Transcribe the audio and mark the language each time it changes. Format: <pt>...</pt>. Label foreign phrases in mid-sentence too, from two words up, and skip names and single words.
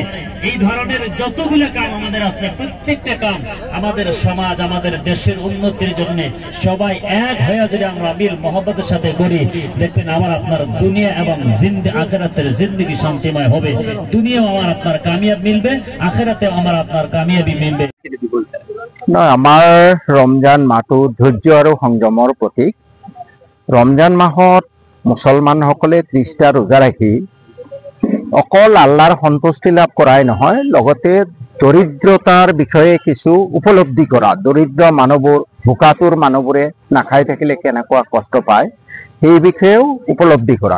<bn>এই ধরনের যতগুলো কাম আমাদের আছে, প্রত্যেকটা কাম আমাদের সমাজ, আমাদের দেশের উন্নতির জন্য সবাই এক হয়ে যদি আমরা মিল মহব্বতের সাথে করি, দেখবেন আমার আপনার দুনিয়া এবং আখিরাতের জিন্দেগি শান্তিময় হবে। দুনিয়াও আমার আপনার কামিয়াব মিলবে, আখিরাতেও আমার আপনার কামিয়াবি মিলবে।</bn> <as>আমাৰ ৰমজান মাহটো ধৈৰ্য আৰু সংযমৰ প্ৰতীক। ৰমজান মাহত মুছলমানসকলে 30টা ৰোজা ৰাখি অকল আল্লাহৰ সন্তুষ্টি লাভ কৰাই নহয়, লগতে দৰিদ্ৰতাৰ বিষয়ে কিছু উপলব্ধি কৰা, দৰিদ্ৰ মানুহবোৰ, ভোকাতুৰ মানুহবোৰে নাখাই থাকিলে কেনেকুৱা কষ্ট পায় সেই বিষয়েও উপলব্ধি কৰা।</as>